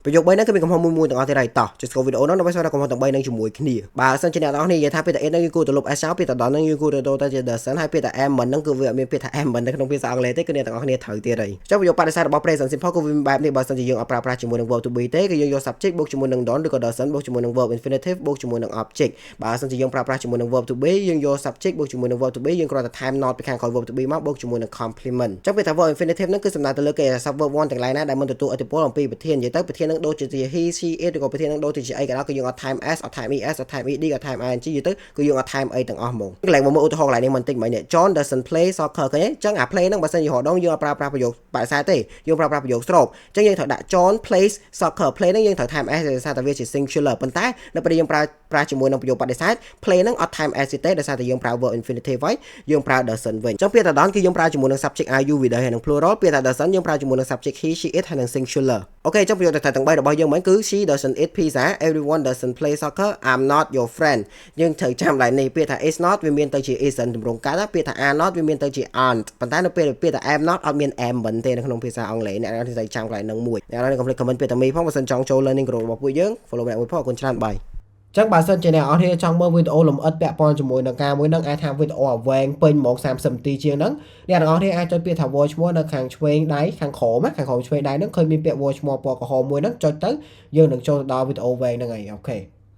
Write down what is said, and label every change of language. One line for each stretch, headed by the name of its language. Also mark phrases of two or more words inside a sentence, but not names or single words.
Khmer: ប្រយោគ3ហ្នឹងគឺមានកំហុសមួយទាំងអស់ទៀតហើយតោះចុចស្គាល់វីដេអូហ្នឹងដើម្បីស្វែងរកកំហុសទាំង3ហ្នឹងជាមួយគ្នាបើសិនជាអ្នកនរគ្នានិយាយថាពាក្យថា it ហ្នឹងយើងគួរទៅលុប s ចោលពាក្យថា don ហ្នឹងយើងគួរទៅដូរទៅជា doesn't ហើយពាក្យថា am មិនហ្នឹងគឺវាអត់មានពាក្យថា am មិននៅក្នុងភាសាអង់គ្លេសទេគឺអ្នកទាំងអស់គ្នាត្រូវទៀតហើយចុះប្រយោគបដិសេធរបស់
English: present simple
Khmer: គឺវាបែបនេះបើសិនជាយើងអត់ប្រើប្រាស់ជាមួយនឹង
English: verb to be
Khmer: ទេគឺយើងយក subject បូកជាមួយនឹង don ឬក៏ doesn't បូកជាមួយនឹង
English: verb infinitive
Khmer: បូកជាមួយនឹង object បើសិនជាយើងប្រើប្រាស់ជាមួយនឹង verb
English: to be
Khmer: យើងយក subject បូកជាមួយនឹង
English: verb to be
Khmer: យើងគ្រាន់តែថែម not ពីខាងក្រោយ
English: verb to be
Khmer: មកបូកជាមួយនឹង complement ចុះពាក្យថា
English: verb infinitive
Khmer: ហ្នឹងគឺសំដៅទៅលើគេថា
English: verb one
Khmer: ទាំងឡាយណាដែលមិនទទួលឥទ្ធិពលអំពីប្រធាននិយាយទៅប្រធានហ្នឹងដូចជា
English: he she it
Khmer: ឬក៏ប្រធាននឹងដូចទៅជាអីក៏ដោយគឺយើងអត់ថែម s អត់ថែម es អត់ថែម ed អត់ថែម ing យទៅគឺយើងអត់ថែមអីទាំងអស់ហ្មងក ន្លែងមកមើលឧទាហរណ៍កន្លែងនេះមិនតិចមិញនេះ
English: John doesn't play soccer
Khmer: ឃើញទេអញ្ចឹងអា play ហ្នឹងបើសិនជារហដងយើងអត់ប្រើប្រាស់ប្រយោគបដិសេធទេយើងប្រើប្រាស់ប្រយោគស្របអញ្ចឹងយើងត្រូវដាក់
English: John plays soccer play
Khmer: ហ្នឹងយើងត្រូវថែម s ដោយសារតែវាជា singular ប៉ុន្តែនៅពេលយើងប្រើជាមួយនឹងប្រយោគបដិសេធ play ហ្នឹងអត់ថែម s ទេដោយសារតែយើងប្រើ
English: verb infinitive
Khmer: ហើយយើងប្រើ doesn't វិញអញ្ចឹងពាក្យថា don គឺយើងប្រើជាមួយនឹង subject
English: are you
Khmer: វាដែរហើយនឹង plural ពាក្យថា doesn't យើងប្រើជាមួយនឹង subject
English: he she it
Khmer: ហើយនឹង singular អូខេអញ្ចឹងប្រយោ គទាំង3របស់យើងមិញគឺ
English: she doesn't eat pizza everyone doesn't play soccer I'm not your friend
Khmer: យើងត្រូវចាំឡើងនេះពាក្យថា
English: is not
Khmer: វាមានទៅជា isn't ទម្រង់កើត ពាក្យថា
English: are not
Khmer: វាមានទៅជា aren't ប៉ុន្តែនៅពេលពាក្យថា
English: am not
Khmer: អត់មាន am មិនទេនៅក្នុងភាសាអង់គ្លេសអ្នកនរត្រូវចាំកន្លែងហ្នឹងមួយអ្នកនរកុំភ្លេច comment ពាក្យថា me ផងបើសិនចង់ចូល
English: learning group
Khmer: របស់ពួកយើង follow អ្នកមួយផងអរគុណច្រើនបាយចឹងបើសិនជាអ្នកនរគ្នាចង់មើលវីដេអូលម្អិតពាក់ព័ន្ធជាមួយនឹងការមួយនឹងអាចថាវីដេអូឲ្យវែងពេញហ្មង30នាទីជាងហ្នឹងអ្នកនរគ្នាអាចចុចពាក្យថា
English: watch more
Khmer: នៅខាងឆ្វេងដៃខាងក្រោមឆ្វេងដៃហ្នឹងឃើញមានពាក្យ
English: watch more
Khmer: ពណ៌ក្រហមមួយហ្នឹងចុចទៅយើងនឹងចូលទៅដល់វីដេអូវែងហ្នឹងហើយអូខេ